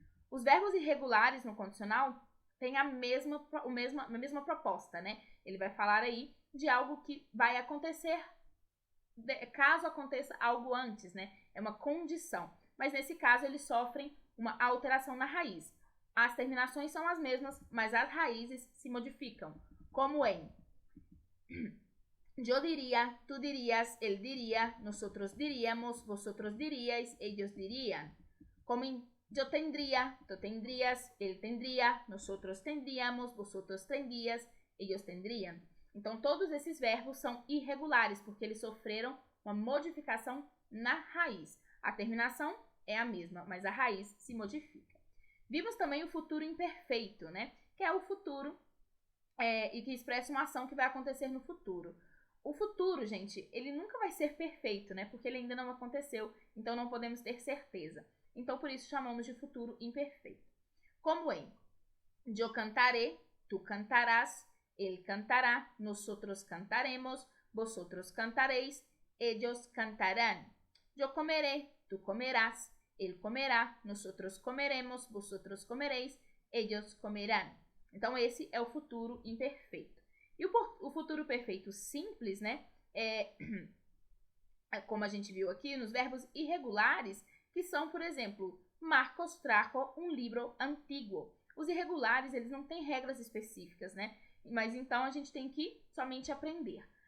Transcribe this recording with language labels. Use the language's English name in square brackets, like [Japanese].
[Portuguese] Os verbos irregulares no condicional têm a mesma proposta, né? Ele vai falar aí de algo que vai acontecer caso aconteça algo antes, né? É uma condição. Mas nesse caso, eles sofrem uma alteração na raiz. As terminações são as mesmas, mas as raízes se modificam. Como em [Spanish] yo diría, tú dirías, él diría, nosotros diríamos, vosotros diríais, ellos dirían. Como en yo tendría, tú tendrías, él tendría, nosotros tendríamos, vosotros tendrías, ellos tendrían. [Portuguese] Então, todos esses verbos são irregulares, porque eles sofreram uma modificação na raiz. A terminação é a mesma, mas a raiz se modifica. Vimos também o futuro imperfeito, né? Que é o futuro e que expressa uma ação que vai acontecer no futuro. O futuro, gente, ele nunca vai ser perfeito, né? Porque ele ainda não aconteceu, então não podemos ter certeza. Então, por isso, chamamos de futuro imperfeito. [Spanish] Como em yo cantaré, tú cantarás, él cantará, nosotros cantaremos, vosotros cantaréis, ellos cantarán. Yo comeré, tú comerás, él comerá, nosotros comeremos, vosotros comeréis, ellos comerán. [Portuguese] Então, esse é o futuro imperfeito. E o futuro perfeito simples, né, como a gente viu aqui, nos verbos irregulares, que são, por exemplo, Marcos trajo um livro antiguo. Os irregulares, eles não têm regras específicas, né? Mas então a gente tem que somente aprender.